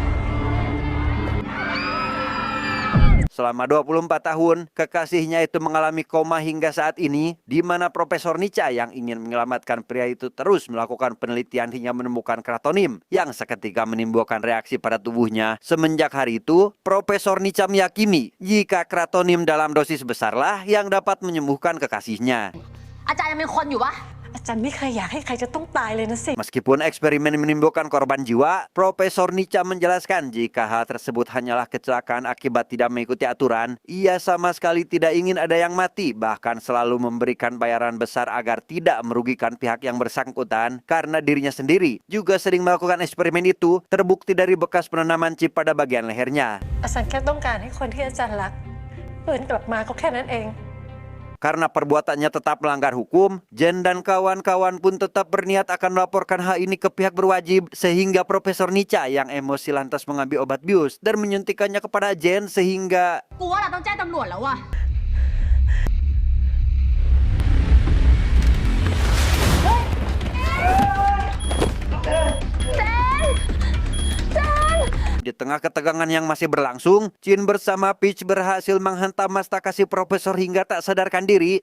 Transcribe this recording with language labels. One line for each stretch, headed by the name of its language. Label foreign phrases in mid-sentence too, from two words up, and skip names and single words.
Indonesian: Selama 24 tahun, kekasihnya itu mengalami koma hingga saat ini, di mana Profesor Nica yang ingin menyelamatkan pria itu terus melakukan penelitian hingga menemukan kratonim yang seketika menimbulkan reaksi pada tubuhnya. Semenjak hari itu, Profesor Nica meyakini jika kratonim dalam dosis besarlah yang dapat menyembuhkan kekasihnya.
Thai: อาจารย์ยังมีคนอยู่ปะ อาจารย์ไม่เคยอยากให้ใครจะต้องตายเลยนะสิ
Indonesian: Meskipun eksperimen menimbulkan korban jiwa, Profesor Nica menjelaskan jika hal tersebut hanyalah kecelakaan akibat tidak mengikuti aturan. Ia sama sekali tidak ingin ada yang mati, bahkan selalu memberikan bayaran besar agar tidak merugikan pihak yang bersangkutan. Karena dirinya sendiri juga sering melakukan eksperimen itu, terbukti dari bekas penanaman chip pada bagian lehernya.
Thai: อาจารย์แค่ต้องการให้คนที่อาจารย์รักฟื้นกลับมาก็แค่นั้นเอง
Indonesian: Karena perbuatannya tetap melanggar hukum, Jen dan kawan-kawan pun tetap berniat akan melaporkan hal ini ke pihak berwajib, sehingga Profesor Nica yang emosi lantas mengambil obat bius dan menyuntikannya kepada Jen sehingga...
Thai: กูว่าเราต้องแจ้งตำรวจแล้วว่ะ
Indonesian: Di tengah ketegangan yang masih berlangsung, Jin bersama Peach berhasil menghantam mastaka si Profesor hingga tak sadarkan diri.